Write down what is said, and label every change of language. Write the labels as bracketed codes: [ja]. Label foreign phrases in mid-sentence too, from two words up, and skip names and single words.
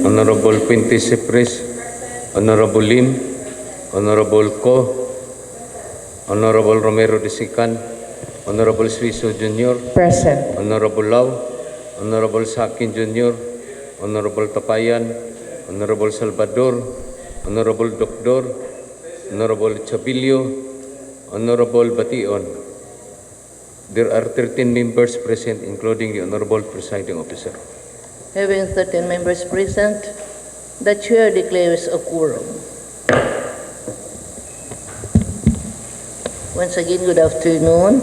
[en] Honorable Pinti Sipres, Honorable Lim, Honorable Ko, Honorable Romero Disikan, Honorable Suiso Jr., Present. Honorable Lau, Honorable Sakin Jr., Honorable Tapayan, Honorable Salvador, Honorable Doctor, Honorable Chabilio, Honorable Bation. There are 13 members present, including the Honorable Presiding Officer. Having 13 members present, the chair declares a quorum. Once again, good afternoon.